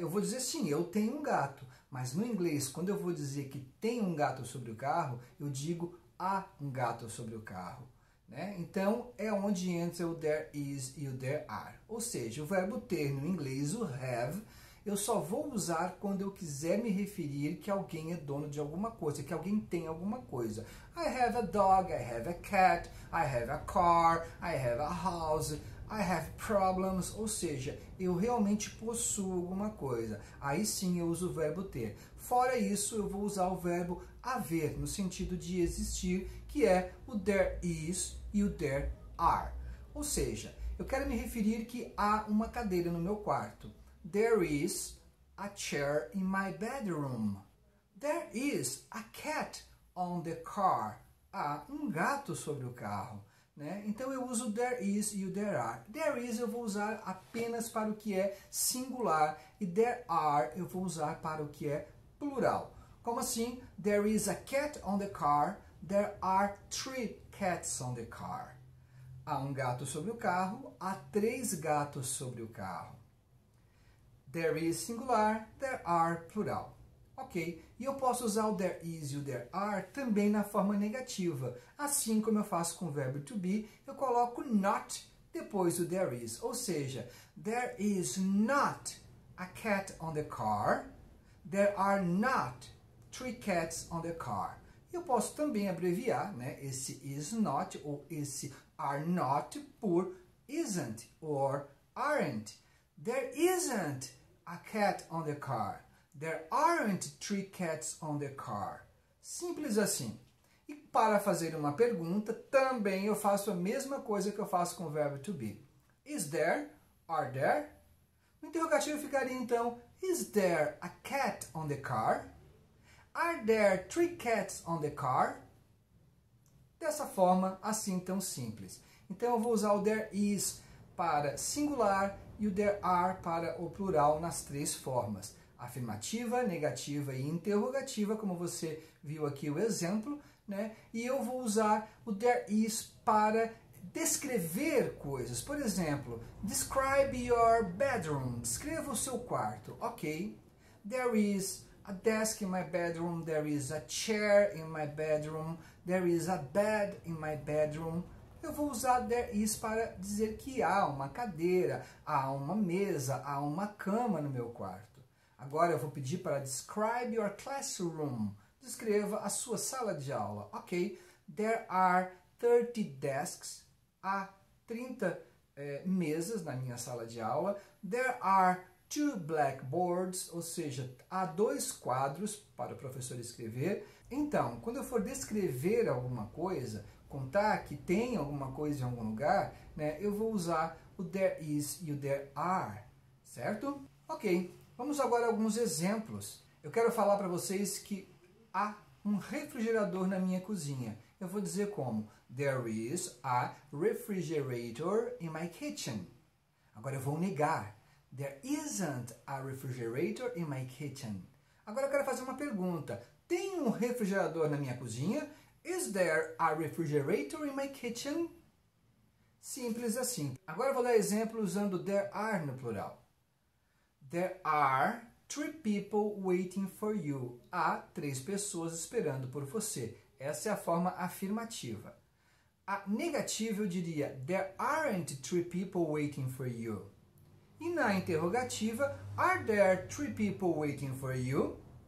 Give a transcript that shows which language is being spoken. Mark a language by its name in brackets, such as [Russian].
[Portuguese] Eu vou dizer sim, eu tenho um gato, mas no inglês, quando eu vou dizer que tem um gato sobre o carro, eu digo há um gato sobre o carro. Né? Então, é onde entra o there is e o there are. Ou seja, o verbo ter no inglês, o have, eu só vou usar quando eu quiser me referir que alguém é dono de alguma coisa, que alguém tem alguma coisa. [English] I have a dog, I have a cat, I have a car, I have a house, I have problems, [Portuguese] ou seja, eu realmente possuo alguma coisa. Aí sim eu uso o verbo ter. Fora isso, eu vou usar o verbo haver, no sentido de existir, que é o there is e o there are. Ou seja, eu quero me referir que há uma cadeira no meu quarto. [English] There is a chair in my bedroom. There is a cat on the car. [Portuguese] Há um gato sobre o carro. Né? Então eu uso o there is e o there are. There is eu vou usar apenas para o que é singular e there are eu vou usar para o que é plural. Como assim? [English] There is a cat on the car. There are 3 cats on the car. [Portuguese] Há um gato sobre o carro. Há 3 gatos sobre o carro. There is singular, there are plural. Ok? E eu posso usar o there is e o there are também na forma negativa. Assim como eu faço com o verbo to be, eu coloco not depois do there is. Ou seja, [English] there is not a cat on the car. There are not 3 cats on the car. [Portuguese] Eu posso também abreviar, né, esse is not ou esse are not por isn't or aren't. [English] There isn't a cat on the car. There aren't 3 cats on the car. [Portuguese] Simples assim. E para fazer uma pergunta, também eu faço a mesma coisa que eu faço com o verbo to be. [English] Is there? Are there? [Portuguese] No interrogativo ficaria então, [English] is there a cat on the car? Are there 3 cats on the car? [Portuguese] Dessa forma, assim tão simples. Então eu vou usar o there is para singular e o there are para o plural nas 3 formas. Afirmativa, negativa e interrogativa, como você viu aqui o exemplo, né? E eu vou usar o there is para descrever coisas. Por exemplo, [English] describe your bedroom. [Portuguese] Descreva o seu quarto. Ok. [English] There is a desk in my bedroom. There is a chair in my bedroom. There is a bed in my bedroom. [Portuguese] Eu vou usar there is para dizer que há uma cadeira, há uma mesa, há uma cama no meu quarto. Agora eu vou pedir para [English] describe your classroom. [Portuguese] Descreva a sua sala de aula. Ok. [English] There are 30 desks. [Portuguese] Há 30 mesas na minha sala de aula. [English] There are 2 blackboards, [Portuguese] ou seja, há 2 quadros para o professor escrever. Então, quando eu for descrever alguma coisa, contar que tem alguma coisa em algum lugar, né, eu vou usar o there is e o there are, certo? Ok, vamos agora a alguns exemplos. Eu quero falar para vocês que há um refrigerador na minha cozinha. Eu vou dizer como, [English] there is a refrigerator in my kitchen. [Portuguese] Agora eu vou negar, [English] there isn't a refrigerator in my kitchen. [Portuguese] Agora eu quero fazer uma pergunta, tem um refrigerador na minha cozinha? [English] Is there a refrigerator in my kitchen? [Portuguese] Simples assim. Agora eu vou dar exemplo usando there are no plural. [English] There are 3 people waiting for you. [Portuguese] Há 3 pessoas esperando por você. Essa é a forma afirmativa. A negativa eu diria [English] there aren't 3 people waiting for you. [Portuguese] E na interrogativa, [English] are there 3 people waiting for you?